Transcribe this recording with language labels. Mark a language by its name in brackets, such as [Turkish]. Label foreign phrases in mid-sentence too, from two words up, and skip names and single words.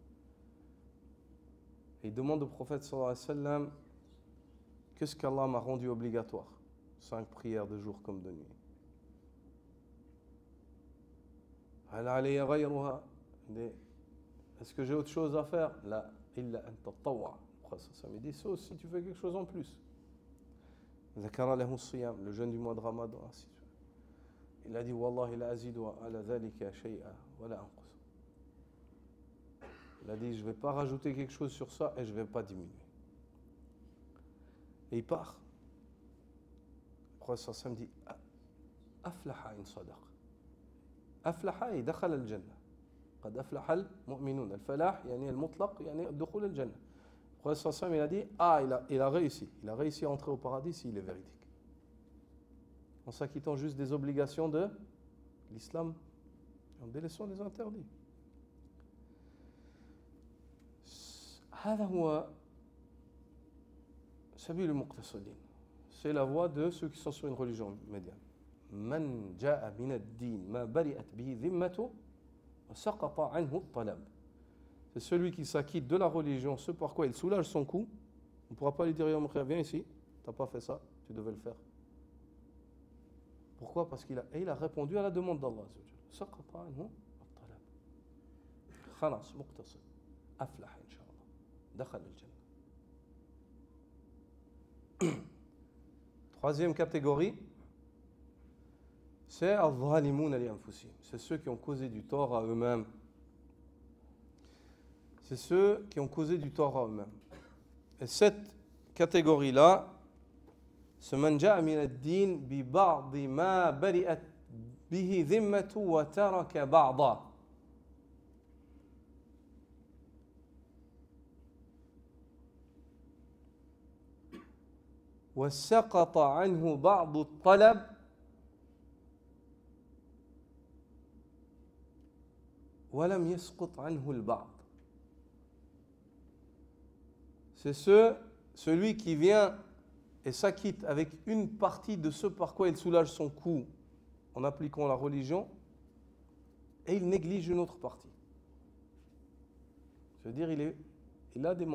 [French] Et il demande au prophète [Arabic] صلى الله عليه وسلم, [French] qu'est-ce qu'Allah m'a rendu obligatoire? 5 prières de jour comme de nuit. Est-ce que j'ai autre chose à faire? [Arabic] لا إلا أن تطوع. [French] Il dit, sauf si tu fais quelque chose en plus. Le jeûne du mois de Ramadan. Il a dit, [Arabic] والله لا أزيد على ذلك شيئا ولا أنقص. [French] Il a dit, je ne vais pas rajouter quelque chose sur ça et je ne vais pas diminuer. Et il part. Le prophète sallam dit, [Arabic] أفلح إن صدق. Aflaha et دخل الجنة. قد أفلح المؤمنون. الفلاح يعني المطلق يعني دخول الجنة. [French] Le prophète sallam il a dit, il a réussi. Il a réussi à entrer au paradis s'il est véridique. En s'acquittant juste des obligations de l'islam, en délaissant les interdits. [Arabic] هذا هو سبيل المقتصدين. [French] C'est la voie de ceux qui sont sur une religion médiane. [Arabic] من جاء من الدين ما برئت به ذمته وسقط عنه الطلب. [French] C'est celui qui s'acquitte de la religion, ce par quoi il soulage son coup. On ne pourra pas lui dire, viens ici, tu n'as pas fait ça, tu devais le faire. Pourquoi? Parce qu'il a répondu à la demande d'Allah. [Arabic] سقط عنه الطلب. خلاص مقتصد. أفلح إن شاء الله. دخل الجنة. [French] Troisième catégorie, c'est [Arabic] الظالمون لأنفسهم. [French] C'est ceux qui ont causé du tort à eux-mêmes. c'est ceux qui ont causé du tort à eux-mêmes. Et cette catégorie-là, [Arabic] ce من جاء من الدين ببعض ما برئت به ذمته وترك بعضا. وسقط عنه بعض الطلب ولم يسقط عنه البعض. [French] C'est celui qui vient et s'acquitte avec une partie de ce par quoi il soulage son coup en appliquant la religion, et il néglige une autre partie. Je veux dire, il a des manquements.